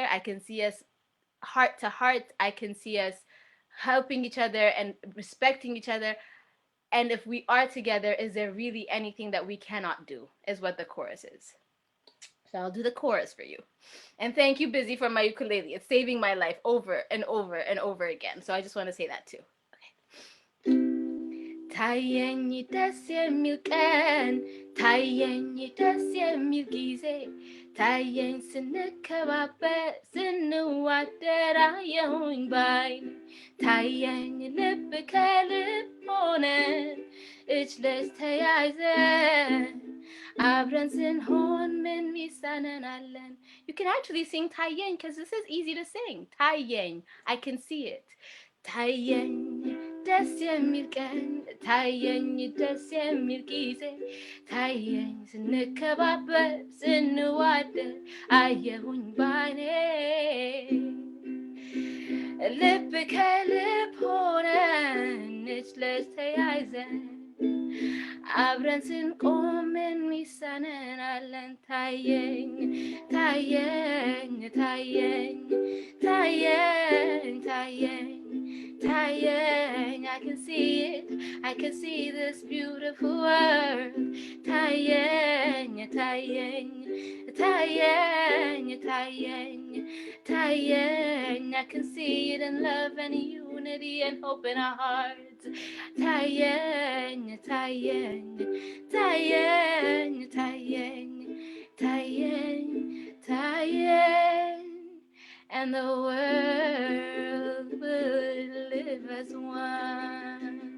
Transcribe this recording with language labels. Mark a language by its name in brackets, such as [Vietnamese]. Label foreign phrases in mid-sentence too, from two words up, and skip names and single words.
[English] I can see us heart to heart. I can see us helping each other and respecting each other. And if we are together, is there really anything that we cannot do, is what the chorus is. So I'll do the chorus for you. And thank you, Busy, for my ukulele. It's saving my life over and over and over again. So I just want to say that too. [Amharic] ታየኝ ደስ የሚል ቀን ታየኝ ደስ የሚል ጊዜ ታየኝ ስንከባበር ስንዋደር አየሁኝ ባይን ታየኝ ልብ ከልብ ሆነን እጅ ለእጅ ተያይዘን አብረን ስንሆን ምን ሚሳነን አለን. [English] You can actually sing ታየኝ because this is easy to sing. ታየኝ, I can see it. [Amharic] ታየኝ ደስ የሚል ቀን ታየኝ ደስ የሚል ጊዜ ታየኝ ስንከባበር ስንዋደድ አየሁኝ ባይኔ ልብ ከልብ ሆነን እጅ ለእጅ ተያይዘን አብረን ስንቆም የሚሳነን አለን ታየኝ ታየኝ ታየኝ ታየኝ ታየኝ ታየኝ I [English] can see it I can see this beautiful world ታየኝ [Amharic] ታየኝ ታየኝ ታየኝ ታየኝ [English] I can see it in love and unity and hope in our hearts [Amharic] ታየኝ ታየኝ ታየኝ ታየኝ ታየኝ ታየኝ [English] and the world will live as one.